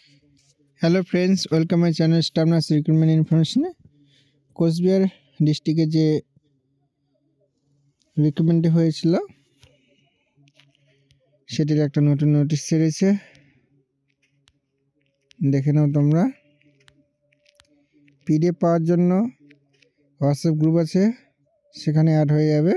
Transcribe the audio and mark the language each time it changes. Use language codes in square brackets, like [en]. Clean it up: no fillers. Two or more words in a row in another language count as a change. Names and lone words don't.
[en] Hello friends, welcome my channel staff nurse recruitment information. [bn] কোচবিহার ডিস্ট্রিক্টে যে রিক্রুটমেন্ট হয়েছিল সেটির একটা নতুন নোটিশ ছেড়েছে, দেখে নাও তোমরা। পিডিএফ পাওয়ার জন্য [en] WhatsApp group [bn] আছে, সেখানে অ্যাড হয়ে যাবে।